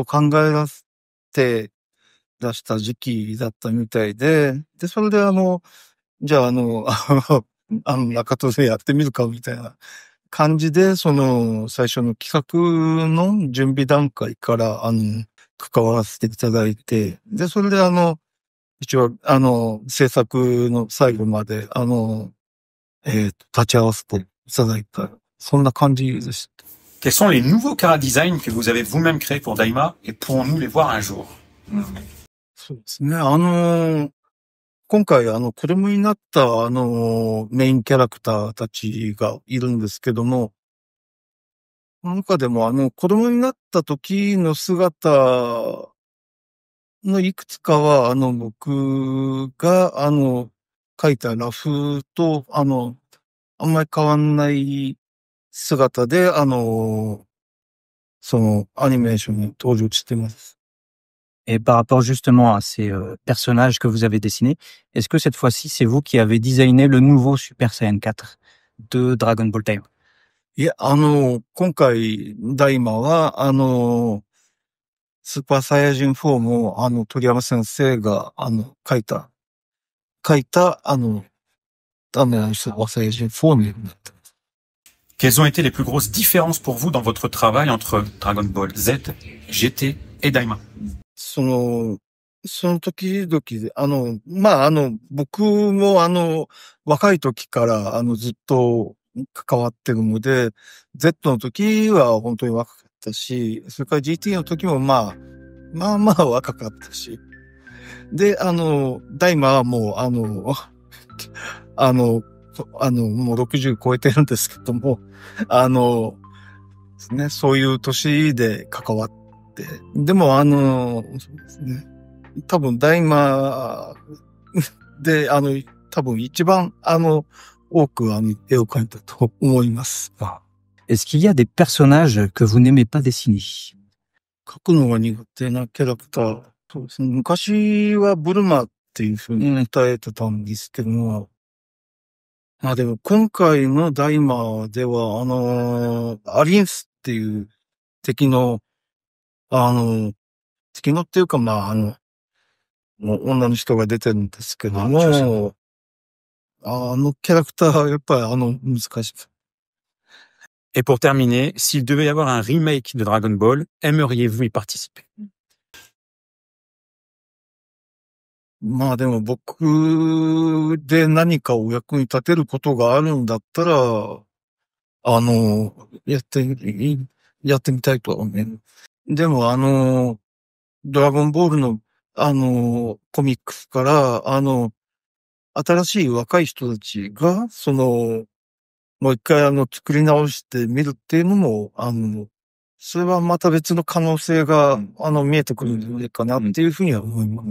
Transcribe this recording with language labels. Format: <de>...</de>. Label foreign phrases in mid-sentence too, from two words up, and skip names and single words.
<ja>考え出して出した時期だったみたいで、で、それでじゃあ中戸でやってみるかみたいな感じで、最初の企画の準備段階から、関わらせていただいて、で、それで一応、制作の最後まで、立ち会わせていただいた、そんな感じでした。</ja> <fr>Quels sont les nouveaux chara-design que vous avez vous-même créés pour Daima et pourrons-nous les voir un jour?</fr> <ja>そうですね。今回、子供になった、メインキャラクターたちがいるんですけども、その中でも、子供になった時の姿のいくつかは、僕が、描いたラフと、あんまり変わんない姿で、アニメーションに登場してます。</ja> <fr>Et par rapport justement à ces personnages que vous avez dessinés, est-ce que cette fois-ci, c'est vous qui avez designé le nouveau Super Saiyan 4 de Dragon Ball Time?</fr> <ja>いや、今回、ダイマは、スーパーサイヤ人4も、鳥山先生が、書いた、スーパーサイヤ人4になってます。</ja> <fr>Quelles ont été les plus grosses différences pour vous dans votre travail entre Dragon Ball Z, GT et Daima?</fr> <ja>その時々で、僕も若い時から、ずっと関わってるので、Z の時は本当に若かったし、それから GT の時もまあ若かったし。で、ダイマはもう、もう60超えてるんですけども、ね、そういう年で関わって、でもそうですね、多分ダイマで、多分一番、多く絵を描いたと思います。</ja> <fr>Est-ce qu'il y a des personnages que vous n'aimez pas dessiner?</fr> <ja>描くのが苦手なキャラクター。そうですね。昔はブルマっていう風に歌えてたんですけども、でも今回のダイマでは、アリンスっていう敵のっていうか女の人が出てるんですけども、キャラクターはやっぱり難しい。</ja> <fr>Et pour terminer, s'il devait y avoir un remake de Dragon Ball, aimeriez-vous y participer?</fr> <ja>でも僕で何かお役に立てることがあるんだったら、やってみたいとは思う。でもドラゴンボールのコミックスから、新しい若い人たちが、もう一回作り直してみるっていうのも、それはまた別の可能性が、見えてくるんじゃないかなっていうふうには思います。</ja>